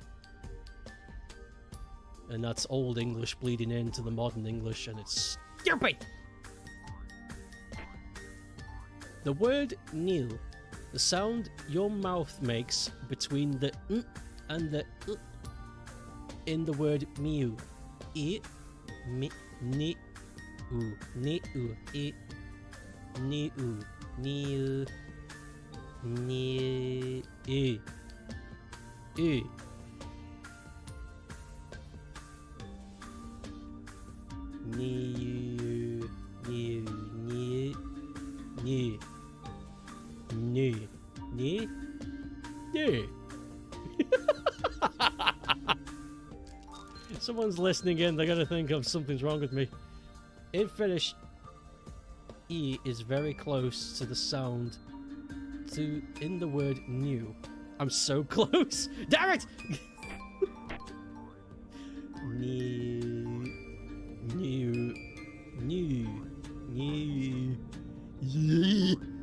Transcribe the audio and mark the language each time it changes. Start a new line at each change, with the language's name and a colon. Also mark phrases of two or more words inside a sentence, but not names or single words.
English: And that's Old English bleeding into the modern English, and it's stupid! The word nil, the sound your mouth makes between the n and the in the word mew. I, mi, ni, u, ni, u, I, ni, u, ni, u, ni, I, I. Ni, ni, ni, ni, ni, ni, ni. Someone's listening in, they're gonna think of something's wrong with me. In Finnish, E is very close to the sound in the word new. I'm so close! Damn it! New, new, new, new.